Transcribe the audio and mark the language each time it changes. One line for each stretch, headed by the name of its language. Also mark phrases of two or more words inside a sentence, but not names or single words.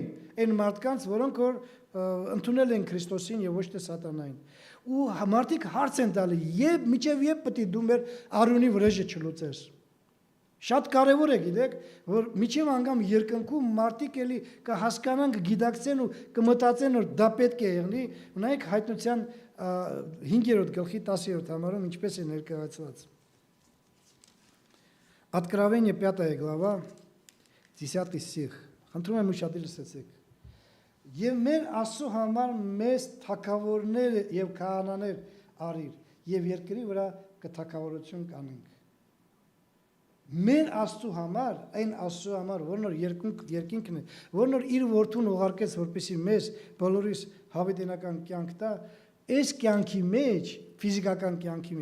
Armenian: այն մարդկանց, որոնք որ ընդունել են Քրիստոսին եւ ոչ թե սատանային։ Ու մարդիկ հարց են տալի, մինչև երբ պետք է դու մեր արյունի վրեժը չլուծես։ Շատ կարևոր է, գիտեք, որ միջև անգամ երկնքում մարդիկ էլի կհասկանան, կգիտակցեն ու կմտածեն, որ դա պետք է եղնի, ունայք հայտնության 5-րդ գլխի 10-րդ համարում ինչպես է ներկայացված։
Russian: Откровение 5 глава, 10 стих։
Armenian: Խնդրում եմ ուշադիր լսեցեք։ Եվ մեր Աստծո համար մեծ թագավորներ եւ քահանաներ արիր, եւ երկրի վրա կթագավորություն կանենք։ Մեր Աստծո համար, այն Աստծո համար, որն որ երկինքն է, որն որ իր որդուն ուղարկեց, որպեսզի մեզ բոլորիս հավիտենական կյանք տա, այս կյանքի մեջ, ֆիզիկական կյանքի